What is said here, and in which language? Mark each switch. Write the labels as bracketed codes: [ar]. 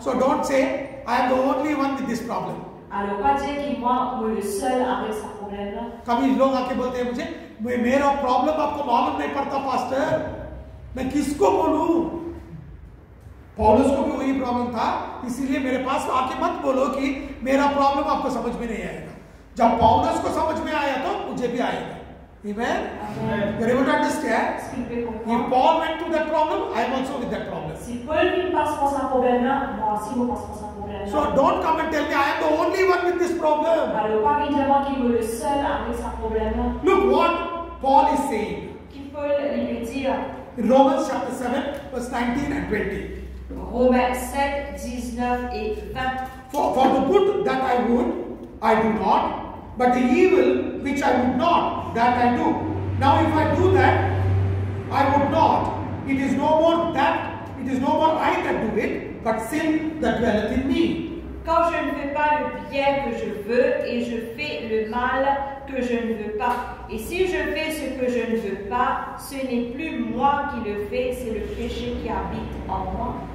[en] So don't say, I am the only one with this problem. [fr] Alors, pas dire que moi le seul avec ce problème-là. [hi] कभी लोग आके बोलते हैं मुझे, मेरा प्रॉब्लम आपको मालूम नहीं पड़ता पास्टर, मैं किसको बोलूं? पौलुस को भी वही प्रॉब्लम था, इसीलिए मेरे पास आके मत बोलो कि मेरा प्रॉब्लम आपको समझ में नहीं आएगा। जब पौलुस को समझ में आया तो मुझे भी आएगा। [en] Amen. You're able to understand? If Paul went through that problem, I am also with that problem. [fr] Si Paul passe par ce problème-là, moi aussi je passe par ce problème-là. [en] So don't come and tell me I am the only one with this problem. [fr] Alors pas venir moi qui est le seul avec ce problème-là. [en] Look what Paul is saying. [fr] Qui Paul lui dire? [en] In Romans chapter 7, verse 19 and 20. [fr] Romains 7, 19 et 20. [en] For the good that I would, I do not. But the evil which I would not, that I do. Now if I do that, I would not. It is no more I that do it, but sin that dwelleth in me. [fr] Quand je ne fais pas le bien que je veux et je fais le mal que je ne veux pas. Et si je fais ce que je ne veux pas, ce n'est plus moi qui le fais, c'est le péché qui habite en moi.